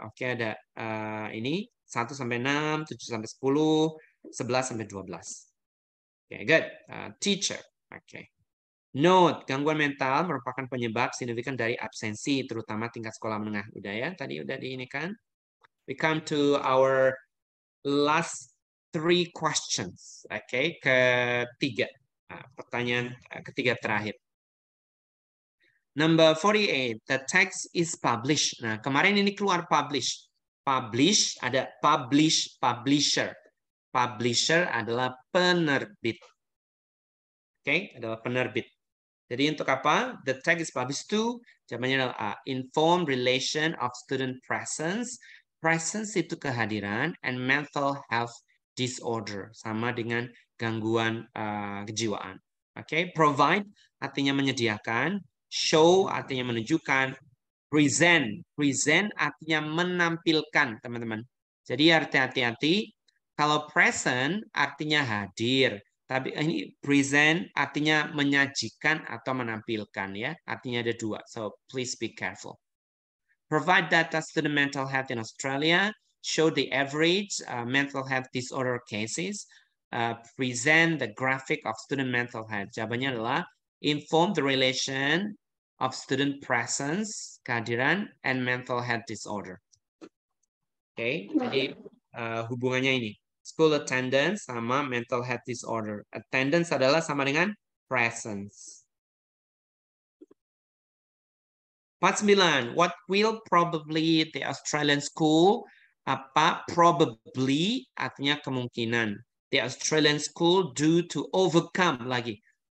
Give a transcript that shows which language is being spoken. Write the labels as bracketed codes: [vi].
[id] Oke, ada ini 1 sampai 6, 7 sampai 10, 11 sampai 12. Oke, good. Teacher. Oke. Note, gangguan mental merupakan penyebab signifikan dari absensi, terutama tingkat sekolah menengah. Udah ya, tadi udah di ini kan. [en] We come to our last 3 questions. [id] Oke, ketiga. Pertanyaan ketiga terakhir. [en] Number 48, the text is published. [id] Nah, kemarin ini keluar publish. [en] Publish, ada publish, publisher. [id] Publisher adalah penerbit. Oke, adalah penerbit. Jadi untuk apa? [en] The text is published to, [id] jawabannya adalah [en] inform relation of student presence. Presence [id] itu kehadiran, [en] and mental health disorder. [id] Sama dengan gangguan kejiwaan. Oke, provide artinya menyediakan. Show artinya menunjukkan. Present. Present artinya menampilkan, teman-teman. Jadi hati-hati. Kalau present artinya hadir. Tapi ini present artinya menyajikan atau menampilkan ya. Artinya ada 2. [en] So please be careful. Provide data student mental health in Australia. show the average mental health disorder cases, present the graphic of student mental health. [id] Jawabannya adalah [en] inform the relation of student presence, kehadiran, and mental health disorder. [id] Oke, jadi hubungannya ini. [en] School attendance sama mental health disorder. [id] Attendance adalah sama dengan presence. 49. [en] What will probably the Australian school? [id] Apa probably artinya kemungkinan. [en] The Australian school do to overcome lagi.